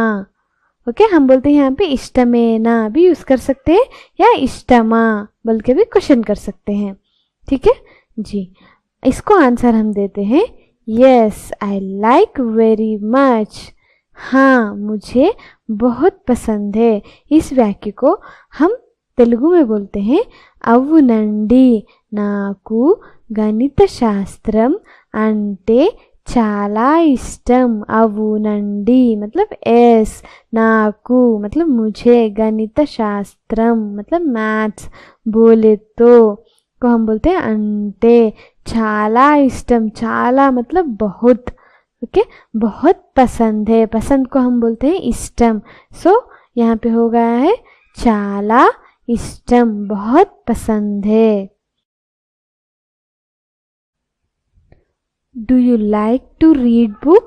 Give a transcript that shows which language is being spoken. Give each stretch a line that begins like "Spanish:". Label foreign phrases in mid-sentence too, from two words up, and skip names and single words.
Hindi: ओके, हम बोलते हैं यहाँ पे इष्टमेना भी यूज कर सकते हैं या इष्टमा बोल के भी क्वेश्चन कर सकते हैं। ठीक है जी। इसको आंसर हम देते हैं
English: yes I like very much,
Hindi: हाँ मुझे बहुत पसंद है। इस वाक्य को हम तेलुगु में बोलते हैं
Telugu: అవునండి నాకు గణిత శాస్త్రం అంటే చాలా ఇష్టం।
Hindi: అవునండి मतलब एस, नाकू मतलब मुझे,
Telugu: గణిత శాస్త్రం
Hindi: मतलब मैथ्स, बोले तो को हम बोलते हैं अंटे,
Telugu: చాలా ఇష్టం,
Hindi: చాలా मतलब बहुत। ओके, बहुत पसंद है, पसंद को हम बोलते हैं इष्टम। सो यहाँ पे हो गया है
Telugu: చాలా ఇష్టం,
Hindi: बहुत पसंद है।
English: do you like to read books?